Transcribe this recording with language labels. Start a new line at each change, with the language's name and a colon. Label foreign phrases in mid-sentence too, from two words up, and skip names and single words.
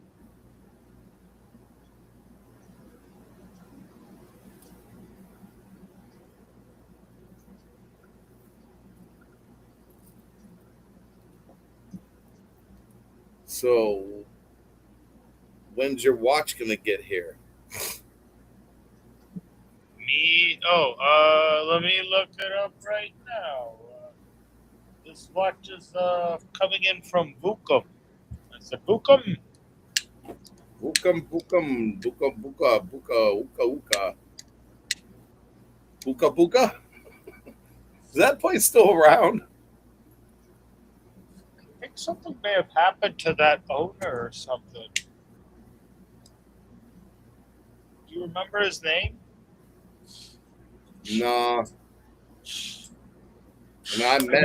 English: So, when's your watch gonna get here? Me? Let me look it up right now. This watch is coming in from Vukum. It's a Vukum. Bukam, bukam, buka, buka, buka, uka, uka. Buka, buka? Is that place still around? I think something may have happened to that owner or something. Do you remember his name? Nah. And I met